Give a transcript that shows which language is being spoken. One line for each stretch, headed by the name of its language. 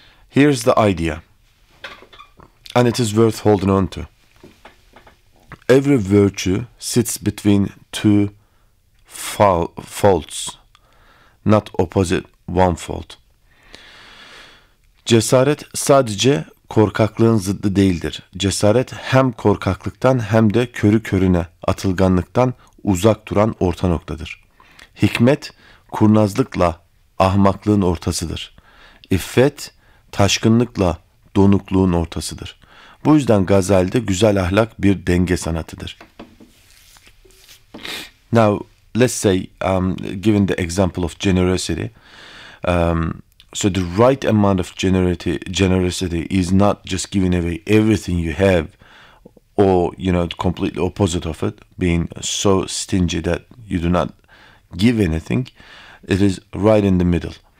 English: Here's the idea, and it is worth holding on to. Every virtue sits between two faults, not opposite one fault.
Turkish: Cesaret sadece korkaklığın zıddı değildir. Cesaret hem korkaklıktan hem de körü körüne atılganlıktan uzak duran orta noktadır. Hikmet, kurnazlıkla ahmaklığın ortasıdır. İffet, taşkınlıkla donukluğun ortasıdır. Bu yüzden Gazali'de güzel ahlak bir denge sanatıdır.
English: Now, let's say, given the example of generosity, so the right amount of generosity is not just giving away everything you have, or, you know, the completely opposite of it, being so stingy that you do not give anything, it is right in the middle.